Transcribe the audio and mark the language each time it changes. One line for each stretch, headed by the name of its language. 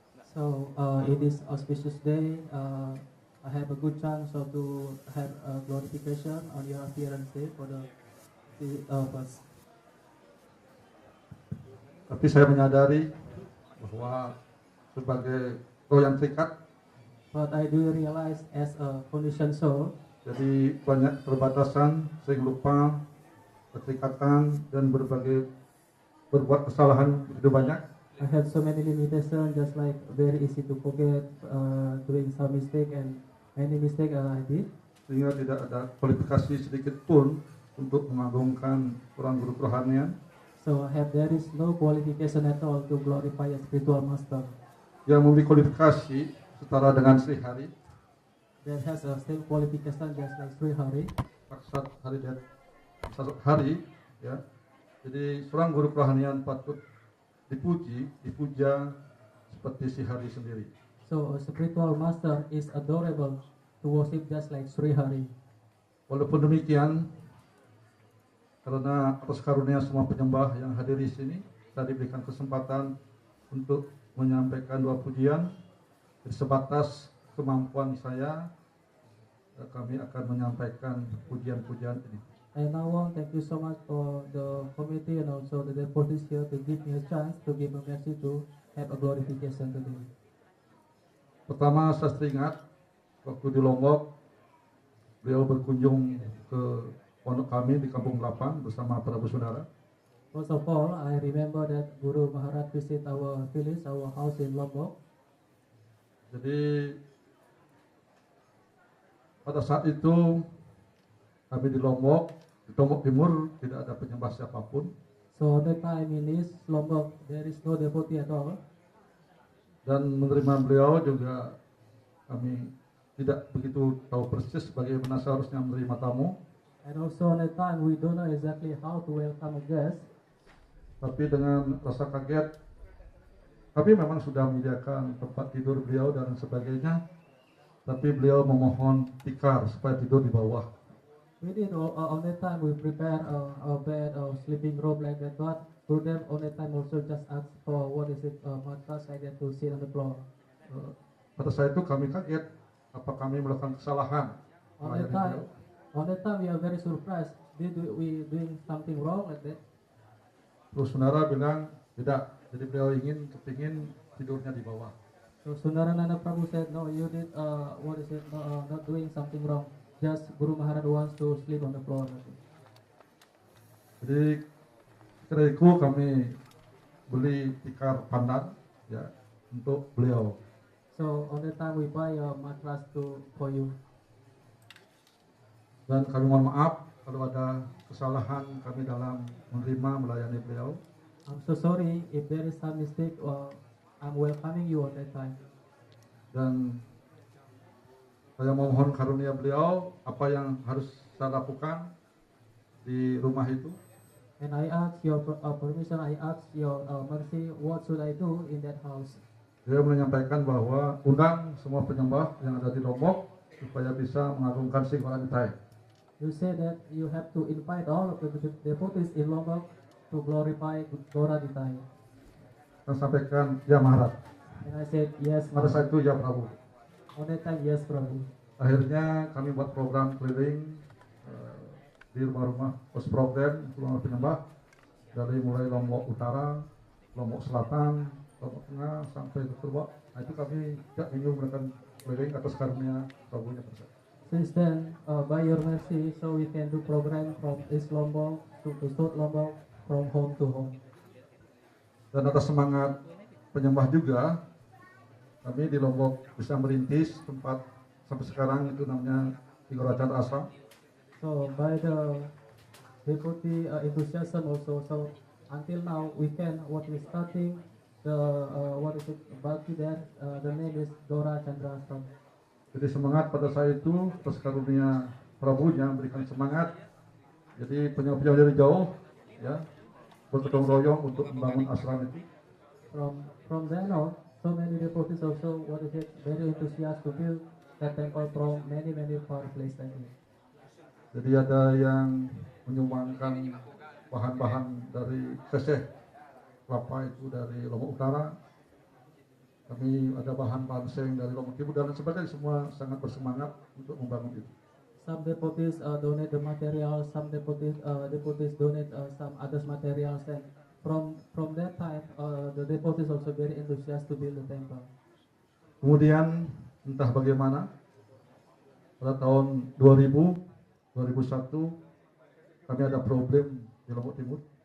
English: So in this auspicious day, I have a good chance to have a glorification on your appearance day for the first.
Indonesian: Tapi saya menyadari bahwa sebagai roh yang terikat,
English: but I do realize as a conditioned soul,
Indonesian: jadi banyak keterbatasan sehingga lupa keterikatan dan berbuat kesalahan begitu banyak.
English: I have so many limitations, just like very easy to forget, doing some mistake and many mistake I did.
Indonesian: Sehingga tidak ada kualifikasi sedikit pun untuk mengagungkan orang guru kerohanian.
English: So there is no qualification at all to glorify a spiritual master.
Indonesian: Yang memiliki kualifikasi setara dengan Sri Hari.
English: That has a same qualification just like Sri Hari.
Indonesian: Maksud hari dan hari, ya. Jadi seorang guru kerohanian patut dipuji, dipuja seperti Sri Hari sendiri.
English: So a spiritual master is adorable to worship just like Sri Hari.
Indonesian: Walaupun demikian, karena atas karunia semua penyembah yang hadir di sini, saya diberikan kesempatan untuk menyampaikan dua pujian. Sebatas kemampuan saya, kami akan menyampaikan pujian-pujian ini.
English: And now thank you so much for the committee and also the devotees here to give me a chance to give a mercy to have a glorification today.
Indonesian: Pertama, saya teringat waktu di Lombok, beliau berkunjung ke pondok kami di Kampung 8 bersama Prabu Saudara.
English: First of all, I remember that Guru Maharaj visit our village, our house in Lombok.
Indonesian: Jadi pada saat itu kami di Lombok Timur tidak ada penyembah siapapun.
English: So that time in East Lombok there is no devotee at all.
Indonesian: Dan menerima beliau juga kami tidak begitu tahu persis bagaimana seharusnya menerima tamu.
English: And also at that time we don't know exactly how to welcome a guest.
Indonesian: Tapi dengan rasa kaget, kami memang sudah menyediakan tempat tidur beliau dan sebagainya. Tapi beliau memohon tikar supaya tidur di bawah.
English: We did on that time we prepare a bed or sleeping robe like that, but Gurudev on that time also just asked for what is it mattress like that to sit on the floor.
Indonesian: Pada saat itu kami kaget, apa kami melakukan kesalahan?
English: On that time we are very surprised. Did we doing something wrong like that?
Indonesian: Terus saudara bilang tidak, jadi beliau kepingin tidurnya di bawah.
English: So Sundarananda Prabhu said, no, you did not doing something wrong. Just Guru Maharaj wants to sleep on the floor.
Indonesian: Jadi ketika itu kami beli tikar pandan ya untuk beliau.
English: So on that time we buy a mattress for you.
Indonesian: Dan kami mohon maaf kalau ada kesalahan kami dalam menerima melayani beliau.
English: I'm so sorry if there is some mistake. I'm welcoming you on that time.
Indonesian: Dan saya mohon karunia beliau apa yang harus saya lakukan di rumah itu.
English: And I ask your permission. I ask your mercy. What should I do in that house?
Indonesian: Dia menyampaikan bahwa undang semua penyembah yang ada di Lombok supaya bisa mengagungkan Sri Goranitai.
English: You say that you have to invite all of the devotees in Lombok to glorify Goranitai.
Indonesian: Saya sampaikan ya Maharaj.
English: And I said yes.
Indonesian: Pada saat itu ya Prabu.
English: On that time yes Prabhu.
Indonesian: Akhirnya kami buat program keliling di rumah-rumah pos program rumah penyembah dari mulai Lombok Utara, Lombok Selatan, Lombok Tengah sampai ke Purwo. Nah, itu kami tidak ingin melakukan keliling atas karunia Prabunya tersebut.
English: Since then, by your mercy, so we can do program from East Lombok to South Lombok, from home to home.
Indonesian: Dan atas semangat penyembah juga, kami di Lombok bisa merintis tempat sampai sekarang itu namanya Tigorachan Ashram.
English: So by the devotee enthusiasm also, so until now we can what we starting the what is it Bhakti there, the name is Dora Chandra Ashram.
Indonesian: Jadi semangat pada saat itu atas karunia Prabunya memberikan semangat. Jadi penyebab dari jauh ya bergotong royong untuk membangun ashram itu.
English: From then on, so many devotees also what is it very enthusiastic to build that temple from many far places.
Indonesian: Jadi ada yang menyumbangkan bahan-bahan dari seseh kelapa itu dari Lombok Utara. Kami ada bahan-bahan seng dari Lombok Timur dan sebagainya, semua sangat bersemangat untuk membangun itu.
English: Some devotees donate the material, some devotees donate some other materials, and from that time the devotees also very enthusiastic to build the temple.
Indonesian: Kemudian entah bagaimana pada tahun 2001 kami ada problem di Lombok Timur.